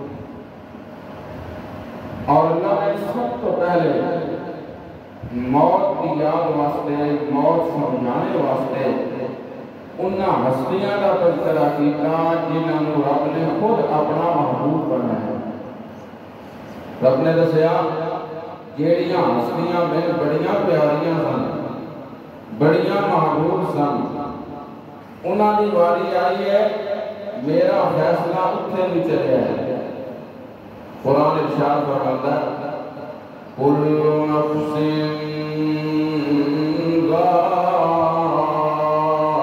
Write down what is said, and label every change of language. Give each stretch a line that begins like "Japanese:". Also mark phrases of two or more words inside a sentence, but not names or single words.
Punjabi: اور اللہ نے سب تو پہلے موت کی یاد واسطے موت سمجھانے واسطے انہاں ہستیاں کا تذکرہ کیتا جنہوں رب نے خود اپنا محبوب بنایا رب نے دسیا جیڑیاں ہستیاں میں بڑیاں پیاریاں سن بڑیاں محبوب سن انہاں دی واری آئی ہے میرا فیصلہ اتنے بھی چلے ہے قرآن ارشاد فرماتا ہے
Arabic: كل نفس ذائقة